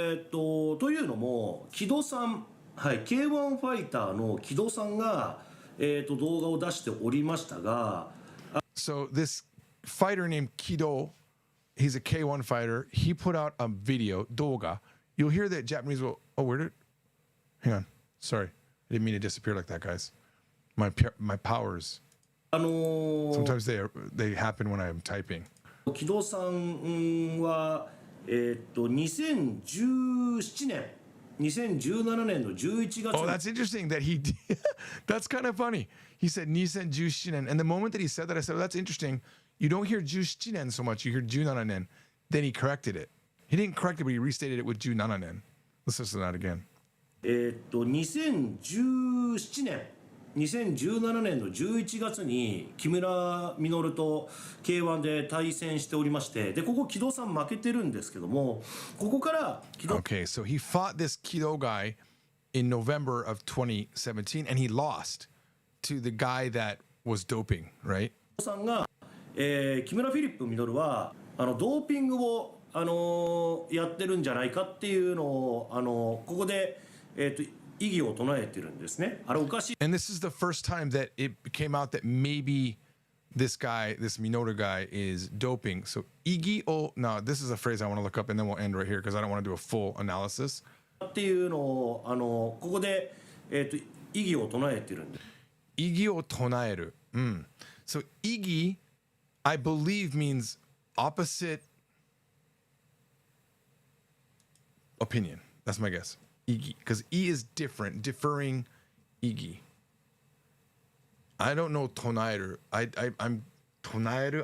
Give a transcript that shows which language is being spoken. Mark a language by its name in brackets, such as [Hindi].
[Japanese] というのも木戸さん、はい、K1 ファイターの木戸さんが、動画を出しておりましたが、 [English] So this fighter named Kido, he's a K1 fighter. He put out a video, 動画. You'll hear that Japanese will, hang on, sorry. I didn't mean to disappear like that, guys. My powers. あのー Sometimes they happen when I'm typing. [Japanese] 木戸さんは、2017年2017年の11月 [English] Oh, that's interesting that he that's kind of funny. He said Nisen Jushinen. And the moment that he said that, I said, oh, that's interesting. You don't hear Jushinen so much. You hear Junananen. Then he corrected it. He didn't correct it, but he restated it with Junananen. Let's listen to that again. [Japanese] 2017年2017年の11月に木村稔と K1 で対戦しておりまして、でここ木戸さん負けてるんですけども、ここから木戸 [English] Okay, so he fought this Kido guy in November of 2017, and he lost to the guy that was doping, right? [Japanese] さんが、木村フィリップ稔はドーピングを、やってるんじゃないかっていうのをここで、異議を唱えてるんですね。あれおかしい。 [English] And this is the first time that it came out that maybe this guy, this Minoru guy, is doping. So Igi o no, this is a phrase I want to look up, and then we'll end right here because I don't want to do a full analysis. [Japanese] っていうのをここで、異議を唱えてるんです。 Igi o tonaeru. [English] So Igi, I believe, means opposite opinion. That's my guess. Igi, because E is different, differing Igi. I don't know tonaeru. I'm tonaeru.